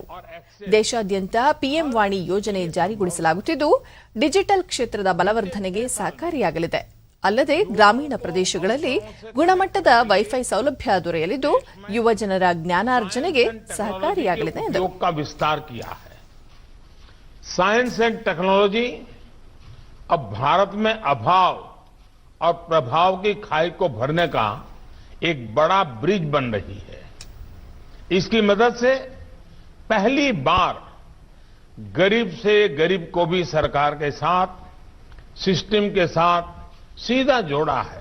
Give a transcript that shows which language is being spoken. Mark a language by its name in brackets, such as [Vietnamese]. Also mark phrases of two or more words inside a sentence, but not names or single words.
[Kannada] ದೇಶಾದ್ಯಂತ ಪಿಎಂ ವಾಣಿ ಯೋಜನೆ ಜಾರಿಗೊಳಿಸಲಾಗುತ್ತಿದ್ದು, ಡಿಜಿಟಲ್ ಕ್ಷೇತ್ರದ ಬಲವರ್ಧನೆಗೆ ಸಹಕಾರಿಯಾಗಲಿದೆ. ಅಲ್ಲದೆ ಗ್ರಾಮೀಣ ಪ್ರದೇಶಗಳಲ್ಲಿ ಗುಣಮಟ್ಟದ ವೈಫೈ ಸೌಲಭ್ಯ ದೊರೆಯಲಿದ್ದು, ಯುವ ಜನರ ಜ್ಞಾನಾರ್ಜನೆಗೆ ಸಹಕಾರಿಯಾಗಲಿದೆ ಎಂದರು. [Hindi] अब भारत में अभाव और प्रभाव की खाई को भरने का एक बड़ा ब्रिज बन रही है. इसकी मदद से पहली बार गरीब से गरीब को भी सरकार के साथ, सिस्टम के साथ सीधा जोड़ा है.